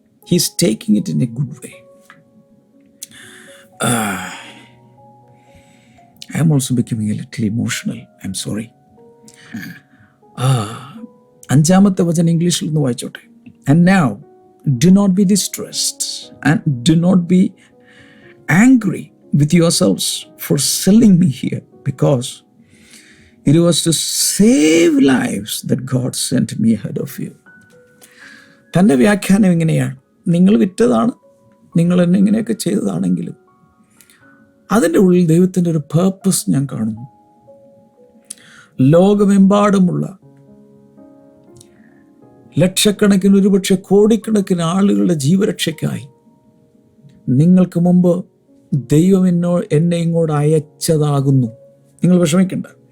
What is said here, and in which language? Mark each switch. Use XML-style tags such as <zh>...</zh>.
<en>He's taking it in a good way. I'm also becoming a little emotional. I'm sorry.</en> <ml>5-ാമത്തെ വചനം ഇംഗ്ലീഷിൽ ഒന്ന് വായിച്ചോട്ടെ.</ml> <en>And now do not be distressed and do not be angry with yourselves for selling me here, because it was to save lives that God sent me ahead of you.</en> <ml>തൻ്റെ വ്യാഖ്യാനം ഇങ്ങനെയാണ്: നിങ്ങൾ വിറ്റതാണ്, നിങ്ങൾ എന്നെ ഇങ്ങനെയൊക്കെ ചെയ്തതാണെങ്കിലും അതിൻ്റെ ഉള്ളിൽ ദൈവത്തിൻ്റെ ഒരു പേർപ്പസ് ഞാൻ കാണുന്നു. ലോകമെമ്പാടുമുള്ള ലക്ഷക്കണക്കിന്, ഒരുപക്ഷെ കോടിക്കണക്കിന് ആളുകളുടെ ജീവരക്ഷയ്ക്കായി നിങ്ങൾക്ക് മുമ്പ് ദൈവം എന്നെ ഇങ്ങോട്ട് അയച്ചതാകുന്നു. നിങ്ങൾ വിഷമിക്കണ്ട.</ml>